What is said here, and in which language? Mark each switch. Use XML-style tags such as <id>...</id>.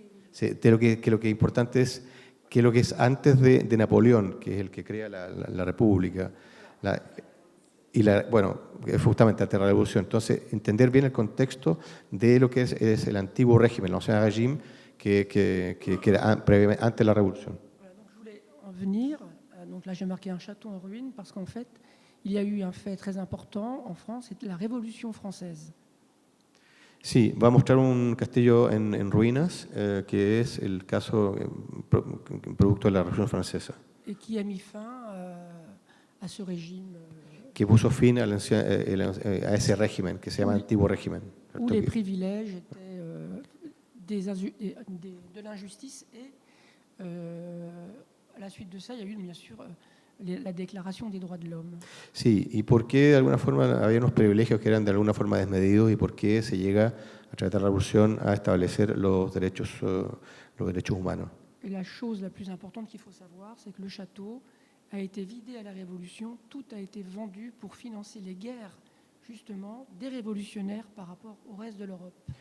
<es>Sí, de lo que es importante es que lo que es antes de Napoleón, que es el que crea la República, bueno, justamente ante la Revolución. Entonces, entender bien el contexto de lo que es el antiguo régimen, el Ancien Régime, que era antes de la Revolución.</es> <fr>Voilà, donc je voulais en venir. Donc là, j'ai marqué un château en ruine parce qu'en fait, il y a eu un fait très important en France, c'est la Révolution française.</fr> <es>Sí, va a mostrar un castillo en ruinas, que es el caso producto de la Revolución Francesa.</es> <fr>Et qui a mis fin à ce régime.</fr> <es>Que puso fin a ese régimen, que se llama Antiguo Régimen.</es> <fr>Où les privilèges étaient de l'injustice, et à la suite de ça, il y a eu bien sûr la Déclaration des droits de l'homme.</fr> <es>Sí, y por qué de alguna forma había unos privilegios que eran de alguna forma desmedidos y por qué se llega a través de la revolución a establecer los derechos humanos.</es> <fr>Et la chose la plus importante qu'il faut savoir, c'est que le château a été vidé à la Révolution, tout a été vendu pour financer les guerres, justement, des révolutionnaires par rapport au reste de l'Europe.</fr>